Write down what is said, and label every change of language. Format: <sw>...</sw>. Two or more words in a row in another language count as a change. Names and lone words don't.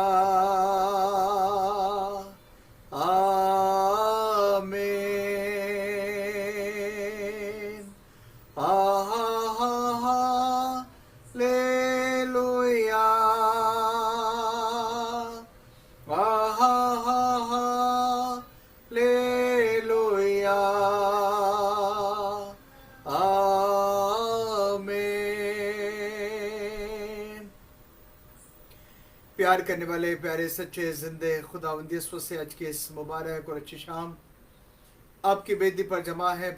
<hi>आमीन। आहा हा हा ले लोया। आहा हा हा ले लोया। आमीन। प्यार करने वाले प्यारे सच्चे जिंदे खुदावंदी से आज की इस मुबारक और अच्छी शाम आपकी वेदी पर जमा है।</hi>